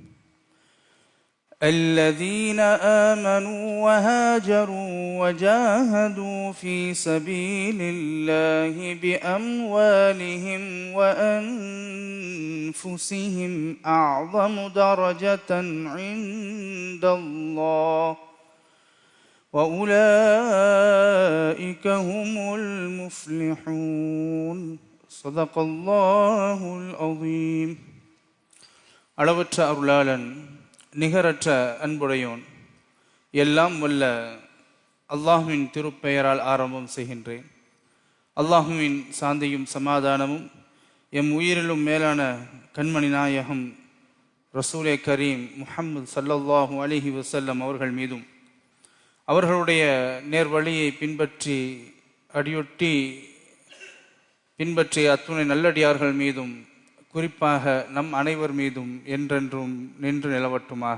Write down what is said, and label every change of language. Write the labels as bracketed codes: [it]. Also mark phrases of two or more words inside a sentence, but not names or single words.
[ar] الذين آمنوا وهاجروا وجاهدوا في سبيل الله بأموالهم وأنفسهم أعظم درجة عند الله وأولئك هم المفلحون. صدق الله العظيم. [ta] அளவற்ற அருளாளன், நிகரற்ற அன்புடையோன், எல்லாம் வல்ல அல்லாஹுவின் திருப்பெயரால் ஆரம்பம் செய்கின்றேன். அல்லாஹுவின் சாந்தியும் சமாதானமும் எம் உயிரிலும் மேலான கண்மணி நாயகம் ரசூலே கரீம் முஹம்மது [ar] صلى الله عليه وسلم [ta] அவர்கள் மீதும், அவர்களுடைய நேர்வழியை பின்பற்றி அடியொட்டி பின்பற்றிய அத்துணை நல்லடியார்கள் மீதும், குறிப்பாக நம் அனைவர் மீதும் என்றென்றும் நின்று நிலவட்டுமாக.